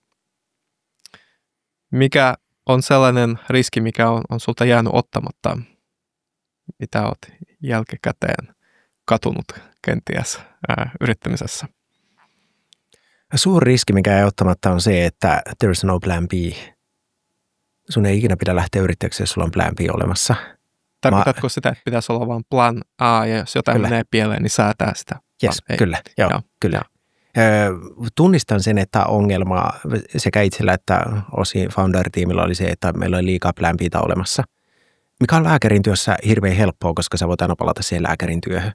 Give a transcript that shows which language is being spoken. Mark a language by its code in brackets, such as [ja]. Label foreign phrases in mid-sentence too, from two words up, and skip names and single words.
[fi] Mikä on sellainen riski, mikä on sulta jäänyt ottamatta, mitä olet jälkikäteen katunut kenties yrittämisessä? Suuri riski, mikä ei ottamatta, on se, että [en] there is no plan B. [fi] Sun ei ikinä pidä lähteä yrittäjäksi, jos sulla on [en] plan B [fi] olemassa. Tarkoitatko sitä, että pitäisi olla vain [en] plan A, [fi] ja jos jotain menee pieleen, niin säätää sitä? Yes, kyllä. Kyllä. Tunnistan sen, että ongelma sekä itsellä että osin founder-tiimillä oli se, että meillä oli liikaa [en] plan B: [fi] tä olemassa, mikä on lääkärin työssä hirveän helppoa, koska sä voit aina palata siihen lääkärin työhön.